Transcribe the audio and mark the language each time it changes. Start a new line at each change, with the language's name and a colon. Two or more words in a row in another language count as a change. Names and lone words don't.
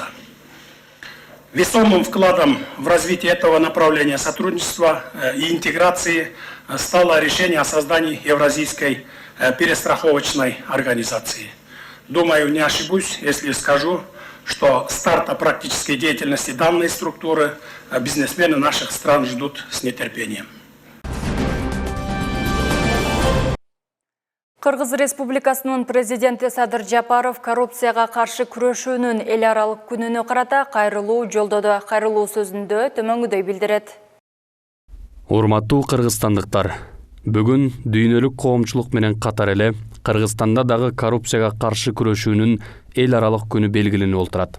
Russian: Весомым вкладом в развитие этого направления сотрудничества и интеграции стало решение о создании Евразийской перестраховочной организации. Думаю, не ошибусь, если скажу, что старта практической деятельности данной структуры бизнесмены наших стран ждут с нетерпением.
Kyrgyz: Кыргыз Республикасынын президенти Садыр Жапаров коррупцияга каршы күрөшүүнүн эл аралык күнүнө карата кайрылуу жолдоду. Кайрылуу сөзүндө төмөңгүдөй билдирет. Урматтуу кыргызстандыктар, бүгүн дүйнөлүк коомчулук менен катар эле Кыргызстанда дагы коррупцияга каршы күрөшүүнүн эл аралык күнү белгиленип отурат.